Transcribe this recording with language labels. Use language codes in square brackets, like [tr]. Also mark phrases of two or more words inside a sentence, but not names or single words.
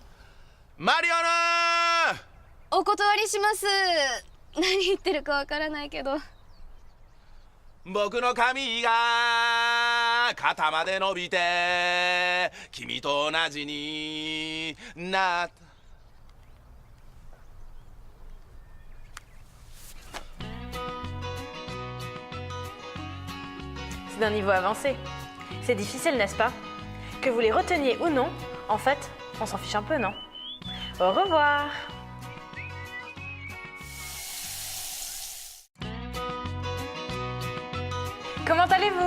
[ja] マリオナお断りします。何言ってるかわからないけど。僕の髪が肩まで伸びて君と同じになった。 [fr] C'est d'un niveau avancé. C'est difficile, n'est-ce pas? Que vous les reteniez ou non, en fait, on s'en fiche un peu, non? Au revoir! Comment allez-vous?